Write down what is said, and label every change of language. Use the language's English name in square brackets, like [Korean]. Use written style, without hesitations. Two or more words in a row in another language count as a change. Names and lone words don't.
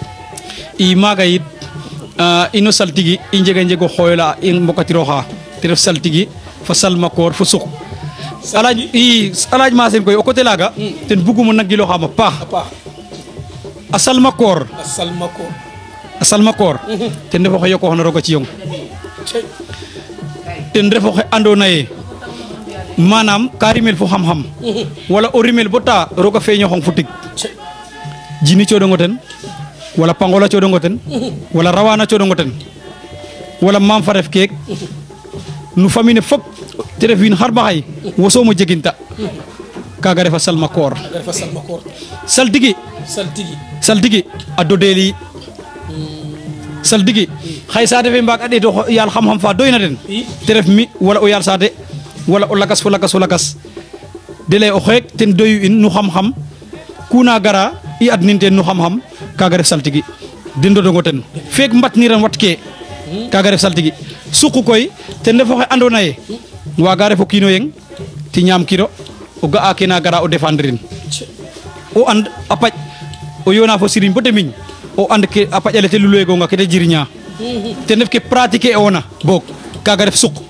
[Serer] i maaga yit ino saltigi i njego xooyola i mbokatirooxa te ref saltigi fo salmakoor fo suq Alhaji Masen koy o coté laaga ten bugum nagilooxaam a paax a salmakoor ten ref oxe yoqooxna roog a ciyong ten ref oxe andoona yee manam ka rimel fo xam-xam wala o rimel bo ta roog a feeñoxong fo tig jini cooɗongo ten wala pangola cooɗongo ten wala rawana cooɗongo ten wala mam fa ref keek no famille ne fop te ref wiin xarɓaxay wo soom o jeginta kaaga refa salmakoor saltigi a dodeli saltigi xay saate fe mbaag a ɗeeto yaal xam-xam fa doyna den te ref mi wala o yaal saate wala o lakas fo lakas de lay o xeek ten doyu in nu xam-xam kuna gara i adnin ten nu xam-xam kaaga ref saltigi den dodongo ten feek mbatniran wat ke kaaga ref saltigi suqu koy ten ref oxe andoona yee waaga ref o kiin o yeng ti ñaam kiro o ga'a ke na gara o défendre in o and a paƴ o yoona fo siriñ bo te miñ o and ke a paƴale te luloyegonga ke te jiriña ten ref ke pratiquer ona boog kaaga ref suq